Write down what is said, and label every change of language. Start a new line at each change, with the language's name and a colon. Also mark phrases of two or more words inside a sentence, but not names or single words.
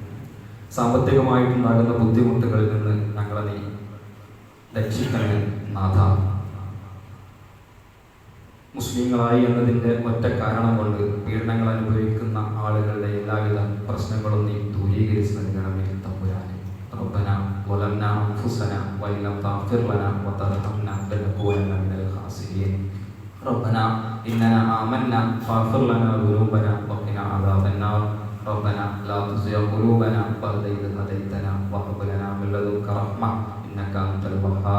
Malayalam: സാമ്പത്തികമായിട്ടുണ്ടാകുന്ന ബുദ്ധിമുട്ടുകളിൽ നിന്ന് ഞങ്ങളെ നീ രക്ഷിക്കണേ നാഥ. മുസ്ലിങ്ങളായി എന്നതിൻ്റെ ഒറ്റ കാരണം കൊണ്ട് പീഡനങ്ങൾ അനുഭവിക്കുന്ന ആളുകളുടെ എല്ലാവിധ പ്രശ്നങ്ങളും നീ ദൂരീകരിച്ച് നൽകണമേ തമ്പുരാനെ.
Arabic: ربنا ظلمنا أنفسنا وإن لم تغفر لنا وترحمنا لنكونن من الخاسرين. ربنا إننا آمنا فاغفر لنا ذنوبنا وقنا عذاب النار. ربنا لا تزغ قلوبنا بعد إذ هديتنا وهب لنا من لدنك رحمة إنك أنت الوهاب.